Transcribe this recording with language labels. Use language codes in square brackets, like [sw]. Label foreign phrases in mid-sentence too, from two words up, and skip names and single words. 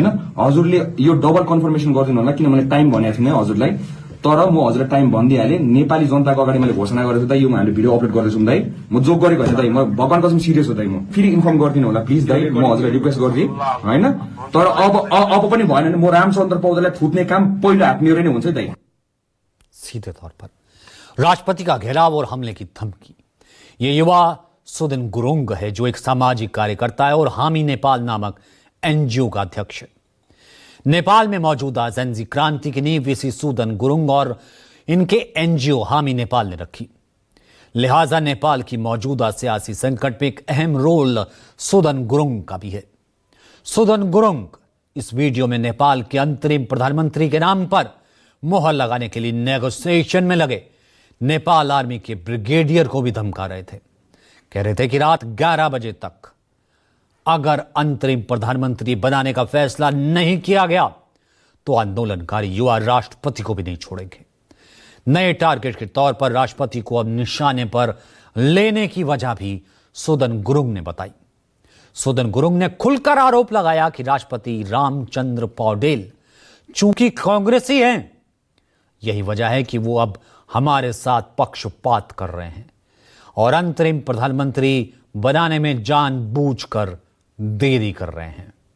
[ne] हजुरले यो [en] double confirmation [ne] गरिदिनु होला, किनभने टाइम भनेको थिएन हजुरलाई। तर म हजुरलाई टाइम भनिदिइहालेँ। नेपाली जनताको अगाडि मैले घोषणा गरेको छु दाइ, यो हामीले भिडियो अपलोड गर्दैछौँ दाइ। म जोक गरेको होइन दाइ, म भगवान कसम सिरियस हो दाइ। म फेरि इन्फर्म गरिदिनु होला प्लिज दाइ, म हजुरलाई रिक्वेस्ट गरिदिएँ, हैन। तर अब पनि भएन भने म रामचन्द्र पौडेललाई थुट्ने काम पहिलो हात मेरो नै हुन्छ दाइ। [hi] सीधे तौर पर राष्ट्रपति का घेराव और हमले की धमकी। ये युवा सुदन गुरुङ है, जो एक सामाजिक कार्यकर्ता है और हामी नेपाल नामक एनजीओ का अध्यक्ष है। नेपाल में मौजूदा जेनजी क्रांति की नींव इसी सुदन गुरुङ और इनके एनजीओ हामी नेपाल ने रखी। लिहाजा नेपाल की मौजूदा सियासी संकट में एक अहम रोल सुदन गुरुङ का भी है। सुदन गुरुङ इस वीडियो में नेपाल के अंतरिम प्रधानमंत्री के नाम पर मोहर लगाने के लिए नेगोशिएशन में लगे नेपाल आर्मी के ब्रिगेडियर को भी धमका रहे थे। कह रहे थे कि रात 11 बजे तक अगर अंतरिम प्रधानमंत्री बनाने का फैसला नहीं किया गया तो आंदोलनकारी युवा राष्ट्रपति को भी नहीं छोड़ेंगे। नए टारगेट के तौर पर राष्ट्रपति को अब निशाने पर लेने की वजह भी सुदन गुरुङ ने बताई। सुदन गुरुङ ने खुलकर आरोप लगाया कि राष्ट्रपति रामचंद्र पौडेल चूंकि कांग्रेसी हैं, यही वजह है कि वो अब हमारे साथ पक्षपात कर रहे हैं और अंतरिम प्रधानमंत्री बनाने में जानबूझकर देरी कर रहे हैं।